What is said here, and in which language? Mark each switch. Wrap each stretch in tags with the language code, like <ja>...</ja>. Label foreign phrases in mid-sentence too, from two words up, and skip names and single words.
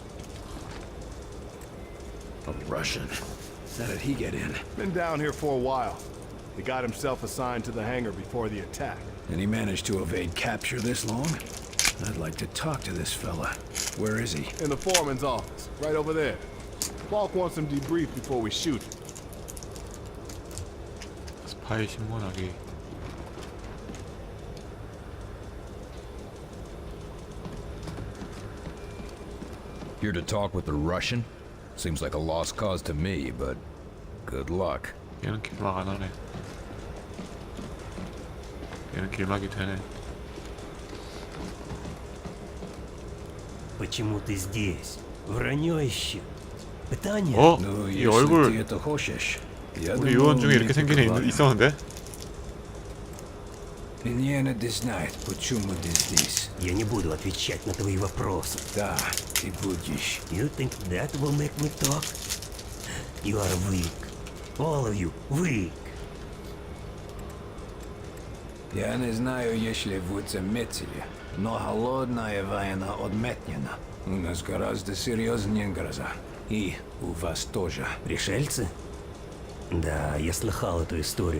<en>A Russian. How did he get in? Been down here for a while. He got himself assigned to the hangar before the attack. And he managed to evade capture this long? I'd like to talk to this fella. Where is he? In the foreman's office, right over there. Falk wants him debriefed before we shoot him.</en> <ko>스파이 신문하기.</ko> <en>Here to talk with the Russian? Seems like a lost cause to me, but good luck.</en> <ko>얘는 길막 안 하네. 얘는 길막이 되네.</ko> <ru>Почему ты здесь? Вранье ищу. Пытание?</ru> <ko>이 얼굴 우리 요원 중에 이렇게 생긴 애 있었는데?</ko> <ru>Я не буду отвечать на твои вопросы. Да, ты будешь.</ru> <en>You think that will make me talk? You are weak. All of you weak.</en> <ru>Я не знаю, если вы заметили, но холодная война отметнена. У нас гораздо серьезнее гроза. И у вас тоже. Пришельцы? Да, я слыхал эту историю.</ru>